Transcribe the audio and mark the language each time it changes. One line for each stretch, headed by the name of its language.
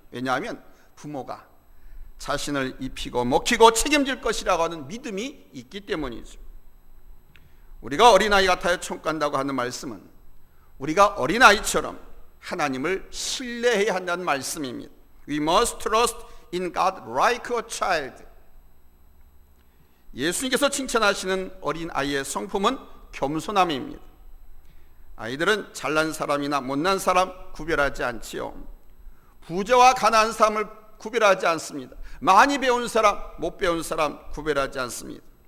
Korean: 왜냐하면 부모가 자신을 입히고 먹히고 책임질 것이라고 하는 믿음이 있기 때문이죠. 우리가 어린아이 같아야 천국 간다고 하는 말씀은 우리가 어린아이처럼 하나님을 신뢰해야 한다는 말씀입니다.
English: We must trust in God like a child.
Korean: 예수님께서 칭찬하시는 어린아이의 성품은 겸손함입니다. 아이들은 잘난 사람이나 못난 사람 구별하지 않지요. 부자와 가난한 사람을 구별하지 않습니다. 많이 배운 사람, 못 배운 사람 구별하지 않습니다.